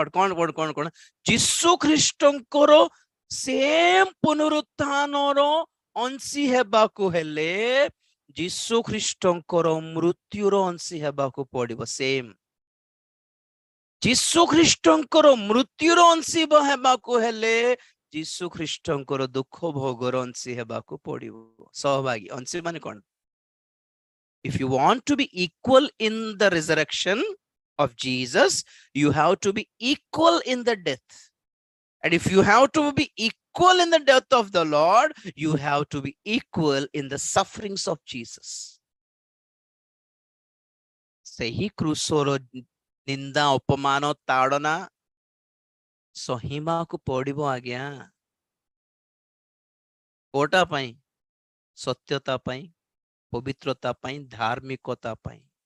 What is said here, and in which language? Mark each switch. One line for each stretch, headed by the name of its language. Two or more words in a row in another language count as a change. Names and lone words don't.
Odia: କଣ ଯୀଶୁ ଖ୍ରୀଷ୍ଟଙ୍କର ସେମ୍ ପୁନରୁତ୍ଥାନର ଅଂଶୀ ହେବାକୁ ହେଲେ ଯୀଶୁ ଖ୍ରୀଷ୍ଟଙ୍କର ମୃତ୍ୟୁର ଅଂଶୀ ହେବାକୁ ପଡିବ। ସେମ୍ ଯୀଶୁ ଖ୍ରୀଷ୍ଟଙ୍କର ମୃତ୍ୟୁର ଅଂଶୀ ହେବାକୁ ହେଲେ ଯୀଶୁ ଖ୍ରୀଷ୍ଟଙ୍କର ଦୁଃଖ ଭୋଗର ଅଂଶୀ ହେବାକୁ ପଡିବ। ସହଭାଗୀ, ଅଂଶୀ ମାନେ କଣ?
English: if you want to be equal in the resurrection of Jesus, you have to be equal in the death, and if you have to be equal in the death of the Lord, you have to be equal in the sufferings of Jesus।
Odia: ସେହି କ୍ରୁଶର ନିନ୍ଦା ଅପମାନ ତାଡ଼ନା ସହିବାକୁ ପଡିବ ଆଜ୍ଞା। କୋଟା ପାଇଁ? ସତ୍ୟତା ପାଇଁ, ପବିତ୍ରତା ପାଇଁ, ଧାର୍ମିକତା ପାଇଁ।